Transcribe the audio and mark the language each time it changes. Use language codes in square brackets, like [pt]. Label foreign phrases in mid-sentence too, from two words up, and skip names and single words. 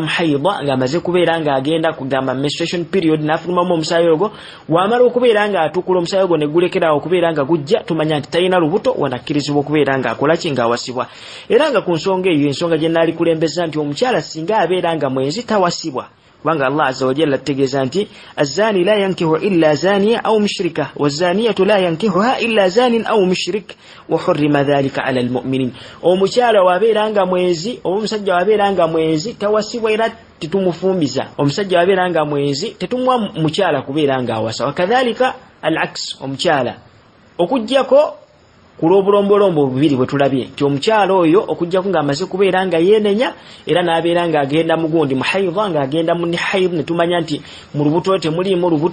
[lg] haida ng'amaze kubeera nga agenda kugamba [en] menstruation period [lg] n'afulumamu omusaayi ogwo wamala okubeera nga atukula omusaayi ogwo ne gulekeraawo okubeera nga gujja tumanya nti talina lubuto wanakkirizibwa okubeera nga akola ki ng'awasibwa era nga ku nsonga eyo ensonga gye naali kulembeza nti omukyala singa abeera nga mwenzi tawasibwa kubanga Allah [ar] عز وجل [lg] ategeeza nti azani [ar] لا ينكح إلا زانية أو مشركة والزانية لا ينكحها إلا زان أو مشرك وحرم ذلك على المؤمنين [lg] omukyala wabeera nga mwenzi omusajja wabeera nga mwenzi tawasibwa era tetumufumbiza omusajja wabeera nga mwenzi tetumwa mukyala kubeera nga awasa [ar] وكذلك العكس [lg] omukyala okuggyako kulobulombolombo bubiri bwe tulabye nti omukyala oyo okuggyako ng'amaze kubeera nga yeenenya era n'abeera nga agenda mu gundi mu haidha nga agenda mu haidha ne tumanya nti mu lubuto temuliimu